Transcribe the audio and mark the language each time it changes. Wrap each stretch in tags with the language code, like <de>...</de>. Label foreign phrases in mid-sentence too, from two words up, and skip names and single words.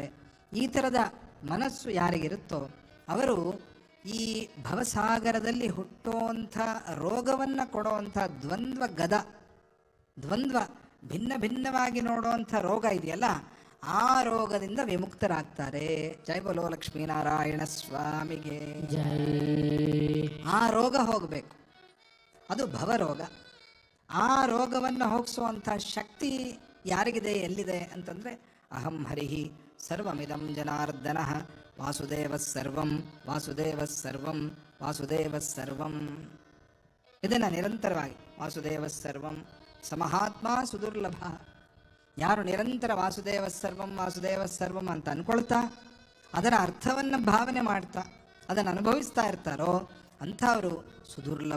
<kn>ಈ ಥರದ ಮನಸ್ಸು ಯಾರಿಗಿರುತ್ತೋ ಅವರು ಈ ಭವಸಾಗರದಲ್ಲಿ ಹುಟ್ಟುವಂಥ ರೋಗವನ್ನು ಕೊಡುವಂಥ ದ್ವಂದ್ವ ಭಿನ್ನ ಭಿನ್ನವಾಗಿ ನೋಡುವಂಥ ರೋಗ ಇದೆಯಲ್ಲ, ಆ ರೋಗದಿಂದ ವಿಮುಕ್ತರಾಗ್ತಾರೆ.</kn> <hi>जय बोलो</hi> <kn>ಲಕ್ಷ್ಮೀನಾರಾಯಣ ಸ್ವಾಮಿಗೆ ಜೈ. ಆ ರೋಗ ಹೋಗಬೇಕು, ಅದು ಭವರೋಗ. ಆ ರೋಗವನ್ನು ಹೋಗಿಸುವಂಥ ಶಕ್ತಿ ಯಾರಿಗಿದೆ, ಎಲ್ಲಿದೆ ಅಂತಂದರೆ</kn> <sa>ಅಹಂ ಹರಿಹಿ ಸರ್ವಮಿದಂ ಜನಾರ್ದನ ವಾಸುದೇವ ಸರ್ವಂ ವಾಸುದೇವ ಸರ್ವಂ ವಾಸುದೇವ ಸರ್ವಂ.</sa> <kn>ಇದನ್ನು ನಿರಂತರವಾಗಿ</kn> <sa>ವಾಸುದೇವ ಸರ್ವಂ ಸಮಹಾತ್ಮ ಸುದುರ್ಲಭ.</sa> <kn>ಯಾರು ನಿರಂತರ</kn> <sa>ವಾಸುದೇವ ಸರ್ವಂ</sa> <kn>ಅಂತ ಅಂದ್ಕೊಳ್ತಾ ಅದರ ಅರ್ಥವನ್ನು ಭಾವನೆ ಮಾಡ್ತಾ ಅದನ್ನು ಅನುಭವಿಸ್ತಾ ಇರ್ತಾರೋ ಅಂಥವರು ಸುದುರ್ಲಭ.</kn>